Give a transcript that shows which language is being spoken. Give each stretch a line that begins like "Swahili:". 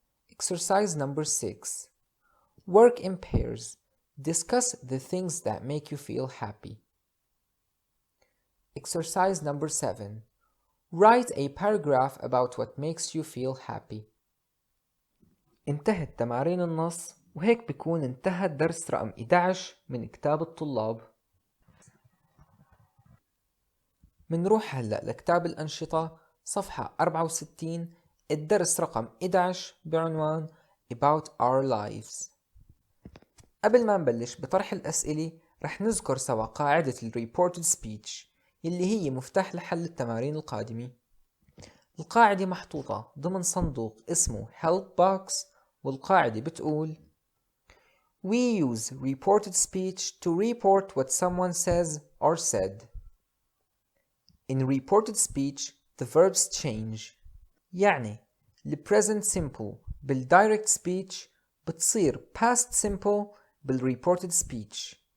English: Exercise number 6. Work in pairs. Discuss the things that make you feel happy. Exercise number 7. Write a paragraph about what makes you feel happy.
Arabic: انتهت تمارين النص، وهيك بيكون انتهى الدرس رقم 11 من كتاب الطلاب. منروح هلأ لكتاب الأنشطة صفحة 64، الدرس رقم 11 بعنوان About Our Lives. قبل ما نبلش بطرح الأسئلة رح نذكر سوا قاعدة Reported Speech اللي هي مفتاح لحل التمارين القادمة. القاعدة محطوطة ضمن صندوق اسمه Help Box، والقاعدة بتقول
English: We use reported speech to report what someone says or said. In reported speech the verbs change.
Arabic: يعني ال present simple بالdirect speech بتصير past simple بالreported speech.